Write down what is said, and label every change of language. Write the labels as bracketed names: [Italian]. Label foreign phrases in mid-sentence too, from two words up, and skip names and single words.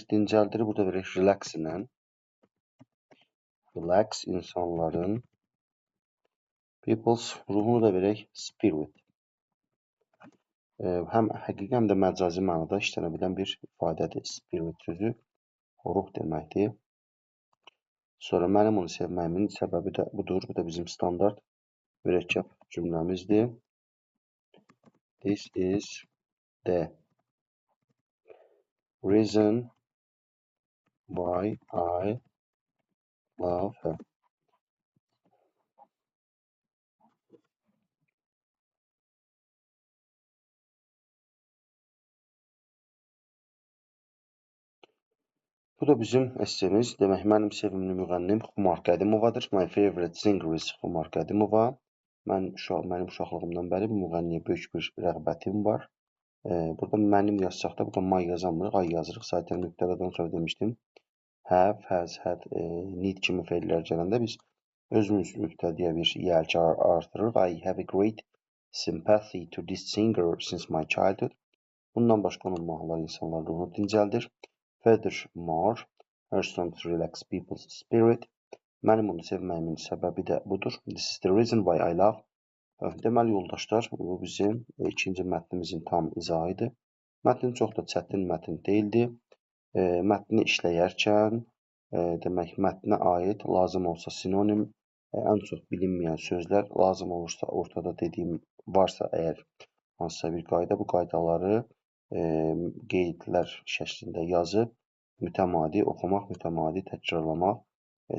[Azerbaijani] Dincəldir burada verək relax ilə. Relax insanların people's ruhunu da verək spirit. Həm həqiqi, həm də məcazi mənada işlənə bilən bir ifadədir. Spirit sözü ruh deməkdir. Sonra mənim onu sevməyimin səbəbi də budur. Bu da bizim standart mürəkkəb cümləmizdir. [English] This is the reason why I love her. [Azerbaijani] Bu da bizim essemiz. Demək, mənim sevimli müğənnim Xumar Qədimovadır. [English] My favorite singer is Xumar Qədimova. [Azerbaijani] Mənim uşaqlığımdan bəri bu müğənniyə böyük bir rəğbətim var. Burada mənim yazacaq da, burada my yazamırıq, ay yazırıq. Zaten nöqtələrdən sonra demişdim. [English] Have, has, had, need [Azerbaijani] kimi feillər gələndə biz özümüz nöqtəliyə bir yelki artırırıq. [English] I have a great sympathy to this singer since my childhood. [Azerbaijani] Bundan başqa onun mahnıları insanların ruhunu dincəldir. [English] Furthermore, her songs relax people's spirit. [Azerbaijani] Mənim onu sevməyimin səbəbi də budur. [English] This is the reason why I love. [Azerbaijani] Deməli, yoldaşlar, bu bizim ikinci mətnimizin tam izahıdır. Mətn çox da çətin mətn deyildi. Mətni işləyərkən, demək, mətnə aid lazım olsa sinonim, ən çox bilinməyən sözlər, lazım olursa ortada dediyim varsa əgər hansısa bir qayda, bu qaydaları qeydlər şəklində yazıb mütəmadi oxumaq, mütəmadi təkrarlamaq tövsiyə olunur.